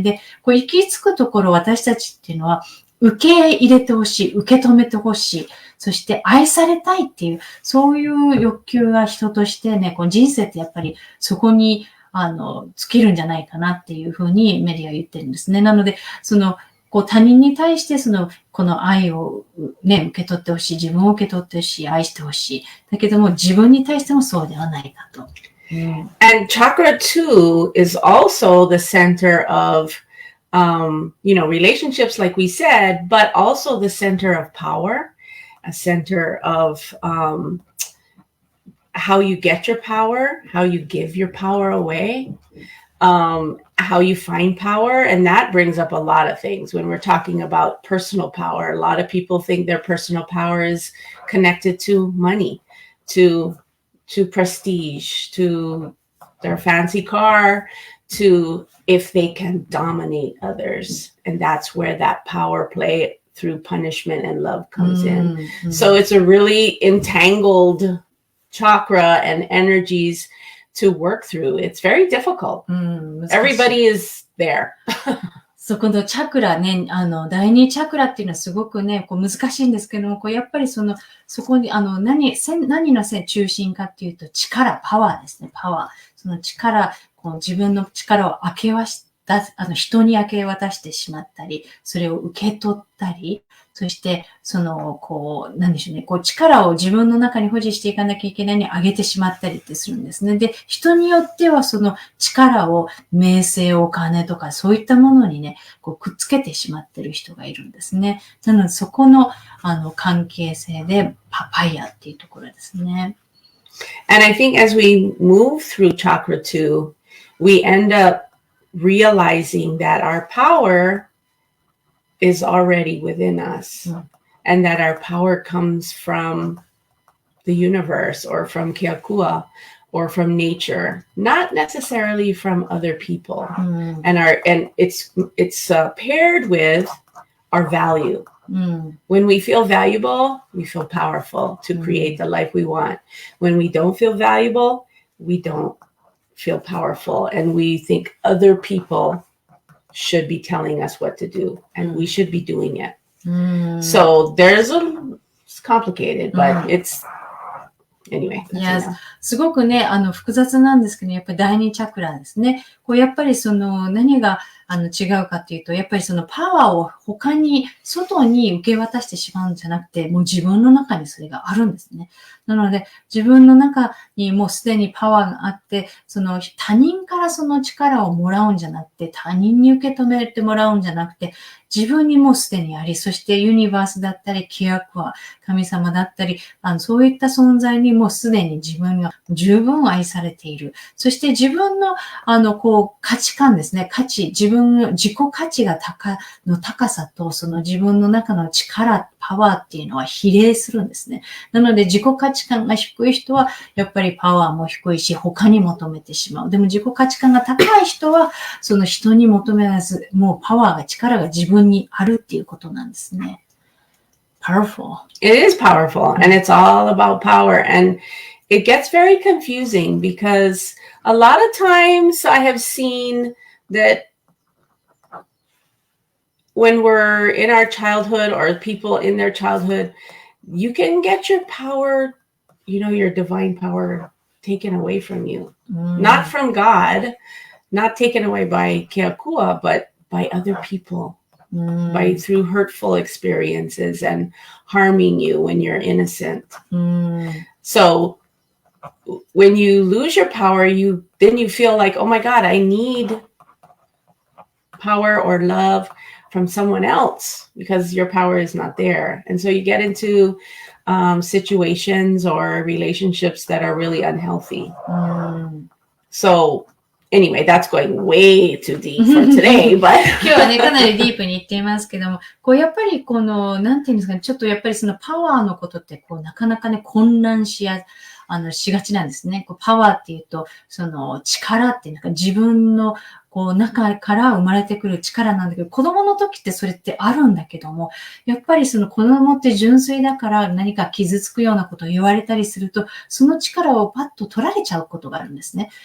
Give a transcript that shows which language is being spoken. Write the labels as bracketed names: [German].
[Japanese] で、行き着くところ、私たちっていうのは、受け入れてほしい、受け止めてほしい、そして愛されたいっていう、そういう欲求が人としてね、人生ってやっぱりそこに、尽きるんじゃないかなっていうふうにメディアは言ってるんですね。なので、他人に対してこの愛をね、受け取ってほしい、自分を受け取ってほしい、愛してほしい。だけども自分に対してもそうではないかと。 [English] And chakra 2 is also the center of, relationships, like we said, but also the center of power, a center of how you get your power, how you give your power away. How you find power, and that brings up a lot of things when we're talking about personal power. A lot of people think their personal power is connected to money, to prestige, to their fancy car, to if they can dominate others. And that's where that power play through punishment and love comes in. So it's a really entangled chakra and energies to work through. It's very difficult. Everybody is there. [Japanese] そこのチャクラね、第二チャクラっていうのはすごくね、難しいんですけども、やっぱりそこに、何の中心かっていうと、力、パワーですね、パワー。その力、自分の力を人に明け渡してしまったり、それを受け取ったり、そして、何でしょうね、力を自分の中に保持していかなきゃいけないに上げてしまったりってするんですね。で、人によってはその力を名声、お金とかそういったものにね、くっつけてしまってる人がいるんですね。なので、そこの、関係性でパパイヤっていうところですね。 [English] And I think as we move through chakra 2, we end up realizing that our power is already within us, and that our power comes from the universe or from Keakua or from nature, not necessarily from other people. And it's paired with our value. When we feel valuable, we feel powerful to create the life we want. When we don't feel valuable, we don't feel powerful, and we think other people should be telling us what to do, and we should be doing it. So it's complicated, but it's anyway. Yes. [Japanese] すごくね、複雑なんですけど、やっぱり第二チャクラですね。こう、やっぱり何が、違うかっていうと、やっぱりパワーを他に、外に受け渡してしまうんじゃなくて、もう自分の中にそれがあるんですね。なので、自分の中にもうすでにパワーがあって、他人からその力をもらうんじゃなくて、他人に受け止めてもらうんじゃなくて、自分にもうすでにあり、そしてユニバースだったり、ケアクア、神様だったり、そういった存在にもうすでに自分が十分愛されている。そして自分の、価値観ですね。自己価値が高さと、自分の中の力、パワーっていうのは比例するんですね。なので自己価値観が低い人は、やっぱりパワーも低いし、他に求めてしまう。でも自己価値観が高い人は、人に求めらず、もうパワーが、力が自分にあるっていうことなんですね。 [English] Powerful. It is powerful, and it's all about power. And it gets very confusing because a lot of times I have seen that when we're in our childhood or people in their childhood, you can get your power, your divine power taken away from you. Not from God, not taken away by Keakua, but by other people. Through hurtful experiences and harming you when you're innocent. So when you lose your power, then you feel like, oh my God, I need power or love from someone else because your power is not there. And so you get into situations or relationships that are really unhealthy. So anyway, that's going way too deep for today, but [Japanese] 今日はね、かなりディープに言っていますけども、やっぱりなんていうんですかね、ちょっとやっぱりパワーのことって、なかなかね、混乱しがちなんですね。パワーっていうと、力っていう自分の、中から生まれてくる力なんだけど、子供の時ってそれってあるんだけども、やっぱり子供って純粋だから何か傷つくようなことを言われたりすると、その力をパッと取られちゃうことがあるんですね。